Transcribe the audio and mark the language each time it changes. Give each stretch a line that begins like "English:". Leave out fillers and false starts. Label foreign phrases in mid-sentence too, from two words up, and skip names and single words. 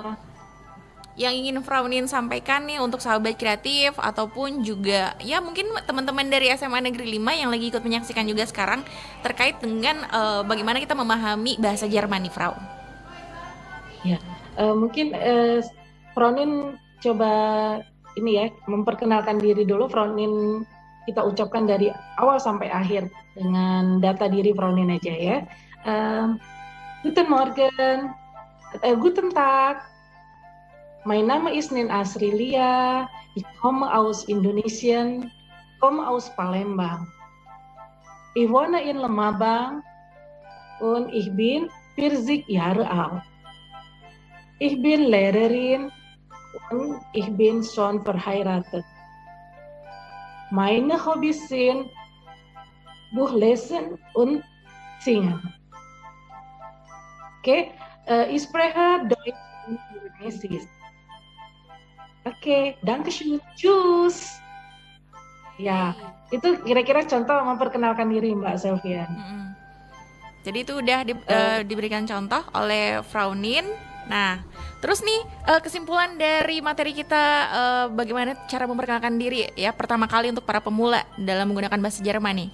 Indonesian: Yang ingin Frau Nin sampaikan nih untuk sahabat kreatif ataupun juga ya mungkin teman-teman dari SMA Negeri 5 yang lagi ikut menyaksikan juga sekarang terkait dengan bagaimana kita memahami bahasa Jerman nih, Frau. Ya, mungkin Fronin coba ini ya memperkenalkan diri dulu. Fronin kita ucapkan dari awal sampai akhir dengan data diri Fronin aja ya.
German: Guten Morgen, Guten Tag. Mein Name ist Nin Asrilia. Ich komme aus Indonesien, komme aus Palembang. Ich wohne in Lemabang und ich bin 40 Jahre alt. Ich bin Lehrerin und ich bin schon verheiratet. Meine Hobbys sind Buchlesen und Singen. Okay, ich spreche Deutsch und Indonesisch. Oke, dankeschön, tschüss.
Indonesian: Ya, itu kira-kira contoh memperkenalkan diri Mbak Sylvian. Jadi itu udah diberikan contoh oleh Frau Nin. Nah, terus nih kesimpulan dari materi kita bagaimana cara memperkenalkan diri ya pertama kali untuk para pemula dalam menggunakan bahasa Jerman nih.